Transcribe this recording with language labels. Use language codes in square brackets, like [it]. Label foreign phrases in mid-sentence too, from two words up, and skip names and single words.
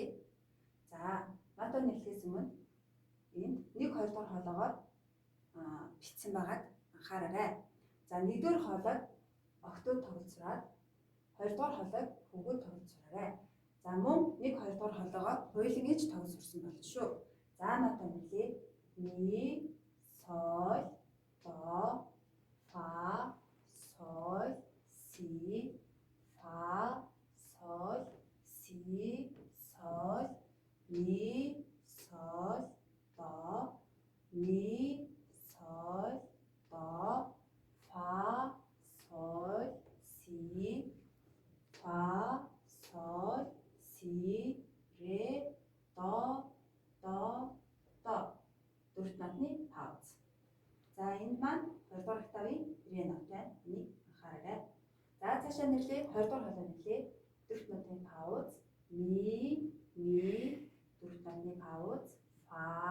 [mn] За нотоо нэрлэхээс өмнө энд 1 2 дугаар хоолоогоор бичсэн байгааг анхаараарай. За 1-р хоолойг октод тоглож сураад 2 дугаар хоолойг хөвгөд тоглож сураарай. За мөн 1 2 дугаар хоолоогоо хоёулын иж тоглож сурсан болно шүү. За нотоо нэрлэе. Ми, соль, до, фа, соль, си, фа, соль, си, соль, ми, соль, до, ми, соль, до, фа, соль, си, фа, соль, си, ре, до, до. Дөрөвт нотны пауз. За энд маань 2 дугаар октавын ре нот байна. Энийг анхаараарай. За цаашаа нэрлэе. 2 дугаар хоолой нэрлэе. Дөрөвт нотны пауз. Ми, дөрөвт нотны пауз. Фа.